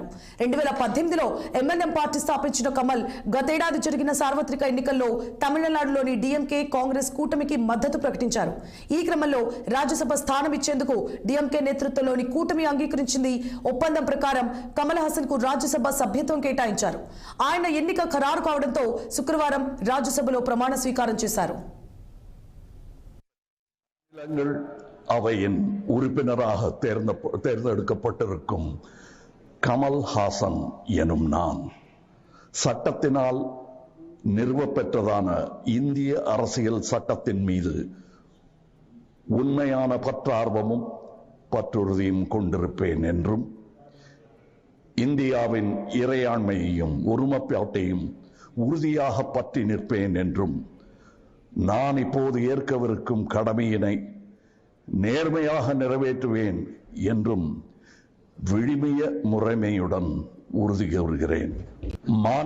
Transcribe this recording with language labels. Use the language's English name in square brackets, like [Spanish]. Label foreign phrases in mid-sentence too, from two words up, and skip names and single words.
[Telugu] 2018లో ఎంఎన్ఎం పార్టీ స్థాపించిన కమల్ గతేడాది జరిగిన సార్వత్రిక ఎన్నికల్లో తమిళనాడులోని డిఎంకే కాంగ్రెస్ కూటమికి మద్దతు ప్రకటించారు. ఈ క్రమంలో రాజ్యసభ స్థానం ఇచ్చేందుకు డిఎంకే నేతృత్వంలోని కూటమి అంగీకరించింది. ఒప్పందం ప్రకారం కమల్ హాసన్ కు రాజ్యసభ సభ్యత్వం కేటాయించారు. ఆయన ఎన్నిక ఖరారు కావడంతో శుక్రవారం రాజ్యసభలో ప్రమాణ స్వీకారం చేశారు. [Tamil] அவையின் உறுப்பினராக தேர்ந்தெடுக்கப்பட்டிருக்கும் கமல் ஹாசன் எனும் நான் சட்டத்தினால் நிறுவப்பெற்றதான இந்திய அரசியல் சட்டத்தின் மீது உண்மையான பற்றார்வமும் பற்றுறுதியும் கொண்டிருப்பேன் என்றும் இந்தியாவின் இறையாண்மையையும் ஒருமைப்பாட்டையும் உறுதியாக பற்றி நிற்பேன் என்றும் நான் இப்போது ஏற்கவிருக்கும் கடமையினை நேர்மையாக நிறைவேற்றுவேன் என்றும் விழுமிய முறைமையுடன் உறுதி கூறுகிறேன்.